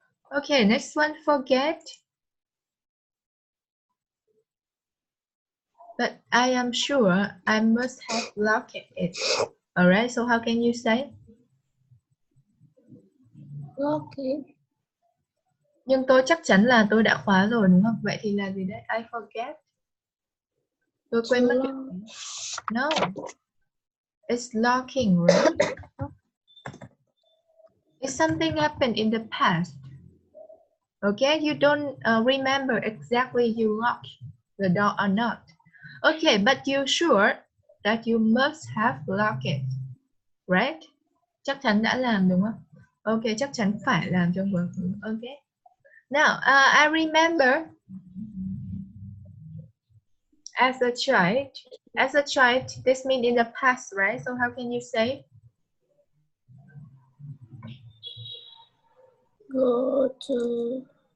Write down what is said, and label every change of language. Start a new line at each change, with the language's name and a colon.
English: Okay, next one, forget. But I am sure I must have locked it. Alright, so how can you say? Locking.
Vietnamese: Nhưng tôi chắc chắn là tôi đã khóa rồi đúng không? Vậy thì là gì đấy?
English: I forget.
Vietnamese: Tôi quên mất. No.
English: It's locking, right? It's something happened in the past. Okay, you don't remember exactly you locked the door or not. Okay, but you sure that you must have locked it, right?
Vietnamese: Chắc chắn đã làm đúng không? Okay, chắc chắn phải làm trong quá khứ.
English: Okay. Now, I remember as a child. As a child, this means in the past, right? So how can you say? Go to.